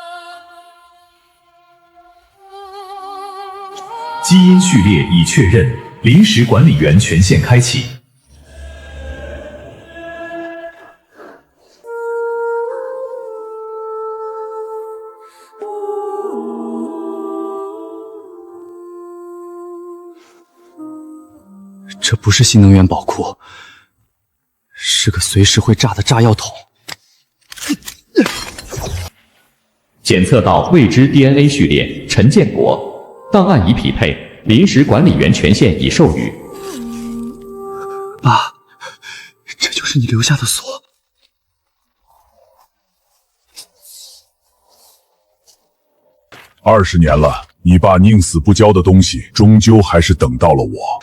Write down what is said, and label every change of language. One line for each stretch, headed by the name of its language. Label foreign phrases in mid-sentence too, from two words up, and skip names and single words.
Chinese: 基因序列已確認，臨時管理員權限開啟。这不是新能源宝库，是个随时会炸的炸药桶。检測到未知 DNA 序列，陳建國，檔案已匹配，臨時管理員權限已授予。爸，這就是你留下的鎖。 20年了，你爸寧死不交的東西，終究還是等到了我。